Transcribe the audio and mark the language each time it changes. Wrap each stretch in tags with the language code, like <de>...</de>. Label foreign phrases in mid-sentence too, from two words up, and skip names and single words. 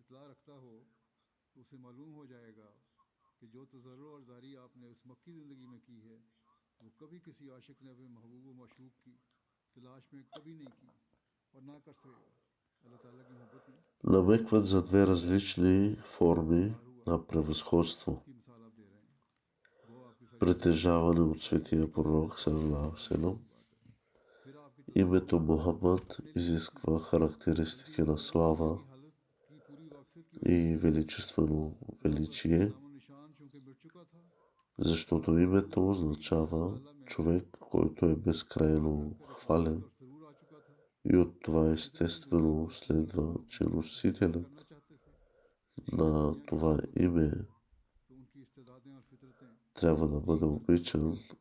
<bg>Намекват за две различни форми на превъзходство, притежаване от светия пророк</bg> <ar>صلى الله عليه وسلم.</ar> <bg>Името Мухаммад изисква характеристики на слава и величествено величие, защото името означава човек, който е безкрайно хвален, и от това естествено следва, че носителят на това име трябва да бъде обичан.</bg>